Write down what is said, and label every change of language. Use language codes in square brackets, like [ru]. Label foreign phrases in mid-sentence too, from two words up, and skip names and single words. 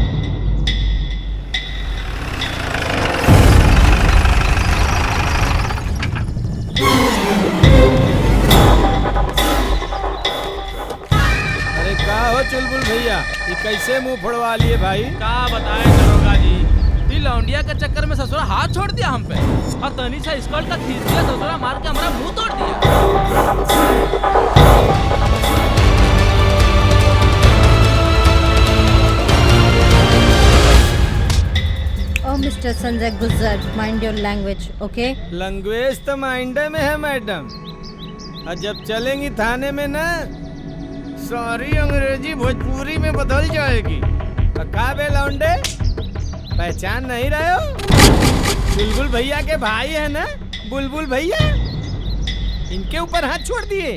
[hi] अरे का हो चुलबुल भैया, ये कैसे मुंह फोड़वा लिए भाई? क्या बताए दरोगा जी, ये लौंडिया के चक्कर में ससुरा हाथ छोड़ दिया हम पे और तनी सा स्कर्ट का खींच दिया, ससुरा मार के हमारा मुंह तोड़ दिया। [en] Oh, Mr. Sanjay Gujjar, mind your language, okay? [hi] लैंग्वेज तो माइंडे में है मैडम, और जब चलेंगी थाने में ना सारी अंग्रेजी भोजपुरी में बदल जाएगी। का बे लौंडे, पहचान नहीं रहे हो? बुलबुल भैया के भाई है ना, बुलबुल भैया, इनके ऊपर हाथ छोड़ दिए।